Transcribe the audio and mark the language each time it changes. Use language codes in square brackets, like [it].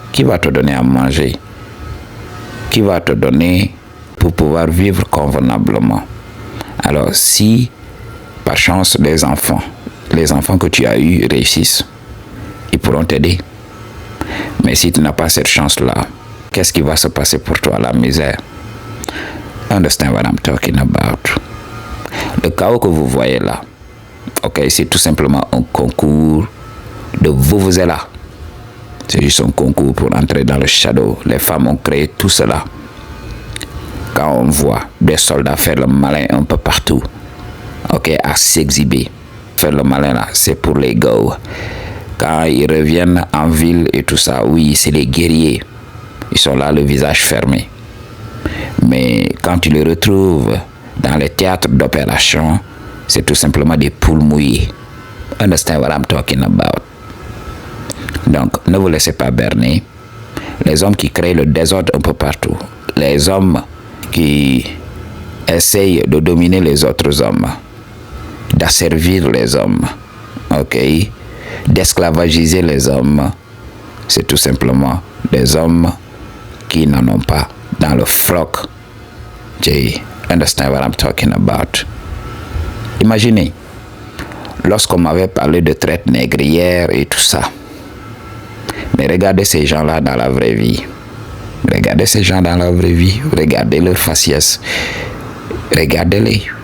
[fr] Qui va te donner à manger? Qui va te donner pour pouvoir vivre convenablement? Alors si, par chance, les enfants que tu as eus réussissent, ils pourront t'aider. Mais si tu n'as pas cette chance-là, qu'est-ce qui va se passer pour toi? La misère. [en] Understand what I'm talking about? [fr] Le chaos que vous voyez là, ok, c'est tout simplement un concours de vuvuzela. C'est juste un concours pour entrer dans le shadow. Les femmes ont créé tout cela. Quand on voit des soldats faire le malin un peu partout, ok, à s'exhiber, faire le malin là, c'est pour les gars. Quand ils reviennent en ville et tout ça, oui, c'est les guerriers. Ils sont là, le visage fermé. Mais quand tu les retrouves dans les théâtres d'opération, c'est tout simplement des poules mouillées. [en] Understand what I'm talking about? [fr] Donc, ne vous laissez pas berner. Les hommes qui créent le désordre un peu partout, les hommes qui essayent de dominer les autres hommes, d'asservir les hommes, ok, d'esclavagiser les hommes, c'est tout simplement des hommes qui n'en ont pas dans le froc. [en] You understand what I'm talking about? [fr] Imaginez, lorsqu'on m'avait parlé de traite négrière et tout ça, mais regardez ces gens-là dans la vraie vie. Regardez ces gens dans la vraie vie. Regardez leur faciès. Regardez-les.